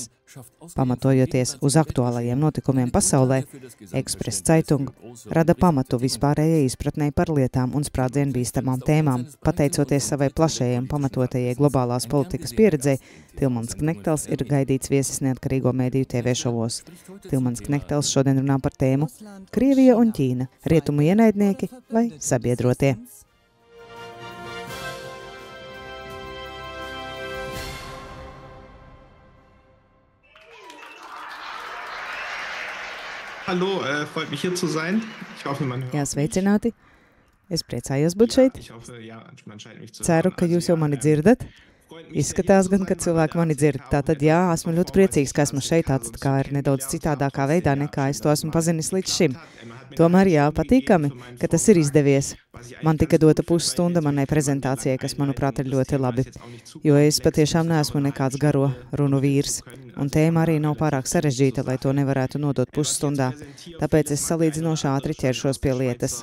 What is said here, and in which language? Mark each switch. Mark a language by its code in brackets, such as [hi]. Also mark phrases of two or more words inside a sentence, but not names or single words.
[lv] Pamatojoties uz aktuālajiem notikumiem pasaulē, Express Zeitung rada pamatu vispārējai izpratnei par lietām un sprādzienu bīstamām tēmām. Pateicoties savai plašajai un pamatotajai globālās politikas pieredzei, Tilmans Knehtels ir gaidīts viesis neatkarīgo mēdīju TV šovos. Tilmans Knehtels šodien runā par tēmu Krievija un Ķīna – rietumu ienaidnieki vai sabiedrotie. [de] Hallo, freut mich hier zu sein. Ich hoffe, man hört. [lv] Jā, sveicināti. Es priecājos būt šeit. Ceru, ka jūs jau mani dzirdat. Izskatās gan, ka cilvēki mani dzird. Tātad jā, esmu ļoti priecīgs, ka esmu šeit tāds, kā ir nedaudz citādākā veidā, nekā es to esmu pazinis līdz šim. Tomēr jā, patīkami, ka tas ir izdevies. Man tika dota pusstunda manai prezentācijai, kas, manuprāt, ir ļoti labi, jo es patiešām neesmu nekāds garo runu vīrs, un tēma arī nav pārāk sarežģīta, lai to nevarētu nodot pusstundā, tāpēc es salīdzinoši ātri ķeršos pie lietas.